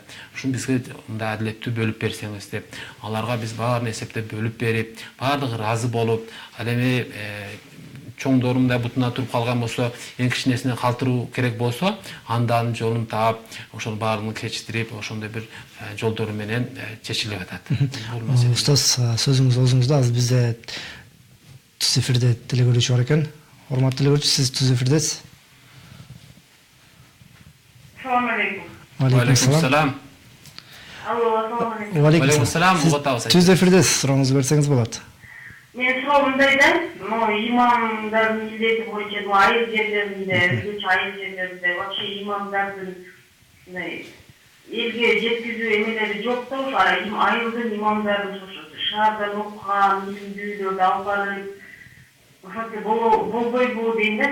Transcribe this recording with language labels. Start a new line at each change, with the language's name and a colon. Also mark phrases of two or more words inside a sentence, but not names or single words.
Kyrgyz: Ушун бизге мындай адилеттүү бөлүп берсеңиз деп, аларга биз баарын эсептеп бөлүп берип, баардыгы ыраазы болуп, ал эми чоңдору мындай бутуна туруп калган болсо, эң кичинесине калтыруу керек болсо, андан жолун таап, ошол баарын кечиктирип, ошондой бир жолдору менен чечилип атат. Устаз, сөзүңүз өзүңүздө, азыр бизде түз эфирде телегөрүүчү бар экен. Урматтуу телегөрүүчү, сиз түз эфирдесиз.
Arabic: السلام عليكم. عليكم السلام. Алло, السلام عليكم. عليكم السلام.
Kyrgyz: Түз эфирдесиз, сурооңузду берсеңиз болот. Мен суроом мындай да, имамдардын милдети боюнча айыл жерлеринде, өзгөчө айыл жерлеринде вообще имамдардын мындай элге жеткизүү эмелери жок да, ошо айылдын имамдарын ошо шаардан окуган, мүндүүлөрдү алып барып, ошентип болбойбу дейм да.